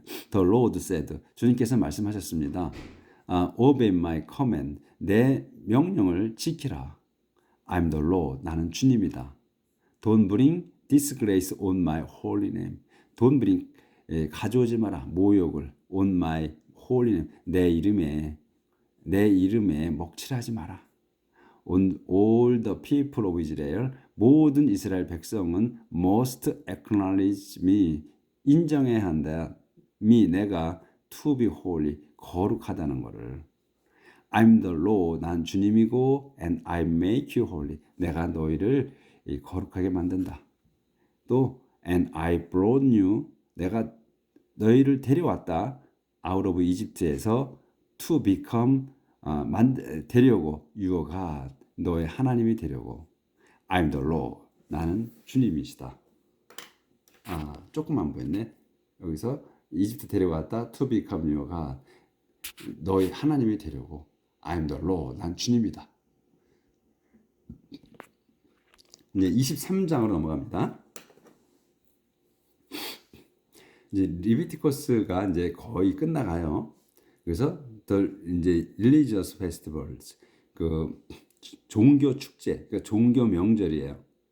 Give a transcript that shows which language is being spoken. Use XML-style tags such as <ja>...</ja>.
<en>The Lord said,</en> <ko>주님께서 말씀하셨습니다.</ko> <en>Obey my command,</en> <ko>내 명령을 지키라.</ko> <en>I'm the Lord,</en> <ko>나는 주님이다.</ko> <en>Don't bring disgrace on my holy name. Don't bring,</en> <ko>가져오지 마라, 모욕을</ko> <en>on my holy name,</en> <ko>내 이름에 먹칠하지 마라.</ko> <en>On all the people of Israel,</en> <ko>모든 이스라엘 백성은</ko> <en>must acknowledge me,</en> <ko>인정해야 한다.</ko> <en>me, 내가 to be holy,</en> <ko>거룩하다는 것을.</ko> <en>I'm the Lord,</en> <ko>난 주님이고,</ko> <en>and I make you holy,</en> <ko>내가 너희를 거룩하게 만든다. 또</ko> <en>and I brought you,</en> <ko>내가 너희를 데려왔다.</ko> <en>out of Egypt에서 to become, 되려고, your God,</en> <ko>너의 하나님이 되려고.</ko> <en>I'm the Lord,</en> <ko>나는 주님이시다. 조금만 보였네. 여기서 이집트 데려왔다.</ko> <en>to become your God,</en> <ko>너희 하나님이 되려고.</ko> <en>I'm the Lord,</en> <ko>난 주님이다. 이제 23장으로 넘어갑니다. 이제 리비티커스가 이제 거의 끝나가요. 그래서 이제</ko> <en>religious festivals,</en> <ko>그 종교 축제, 그러니까 종교 명절이에요.</ko>